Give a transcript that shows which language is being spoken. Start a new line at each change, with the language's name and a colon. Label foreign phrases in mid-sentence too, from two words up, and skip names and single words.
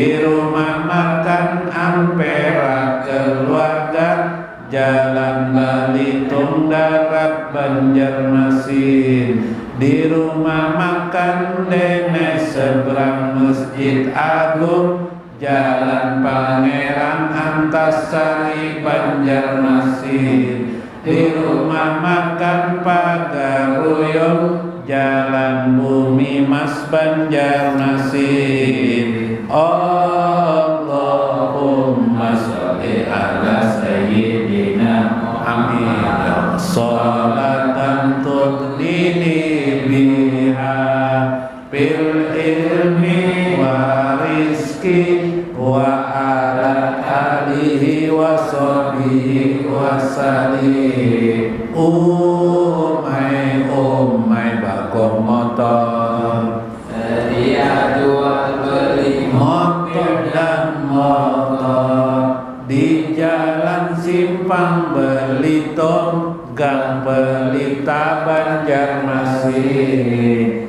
Indonesian: rumah makan Ampera Keluarga Jalan Balitung Darat Banjarmasin, di rumah makan Dene seberang Masjid Agung Jalan Pangeran Antasari Banjarmasin, di rumah makan Pagaruyung Jalan Bumi Mas Banjarmasin.
Arabic: اللهم صل على سيدنا محمد صلاة تغنيني بها بالعلم و رزق و على آله و صحبه و سلم.
Indonesian: Umay bagong motor, sedia jual beli motor dan motor, di jalan Simpang Belitung Gang Pelita Banjarmasin.